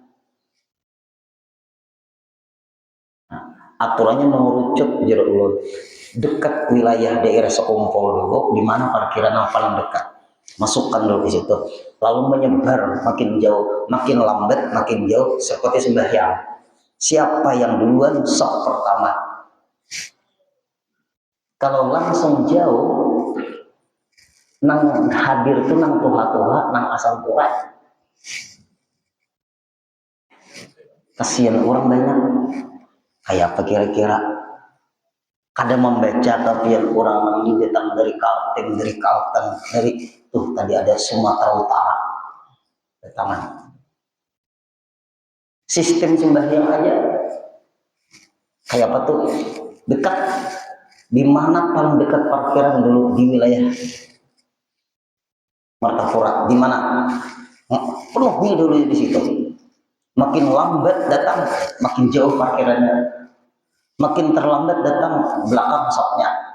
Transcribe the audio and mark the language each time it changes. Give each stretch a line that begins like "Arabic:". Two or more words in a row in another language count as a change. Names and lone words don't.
Banjar: Nah, aturannya mengerucut jeruk ulun.
Indonesian: Dekat wilayah daerah sekumpul dulu, di mana parkiran yang paling dekat. Masukkan dulu di situ, lalu menyebar makin jauh, makin lambat, makin jauh, seperti sembahyang. Siapa yang duluan sok pertama.
Banjar: Kalau langsung jauh, nang hadir tuh nang tuha-tuha, nang asal tuha.
Indonesian: Kasihan orang banyak. Kayak apa kira-kira? Kadang membaca tapi yang orang ini datang dari Kalteng, dari tuh tadi ada Sumatera Utara datangan. Sistem sembahyang aja kayak apa tuh, dekat. Di mana paling dekat parkiran dulu di wilayah Martapura, di mana penuhnya dulu di situ. Makin lambat datang, makin jauh parkirannya. Makin terlambat datang, belakang sopnya.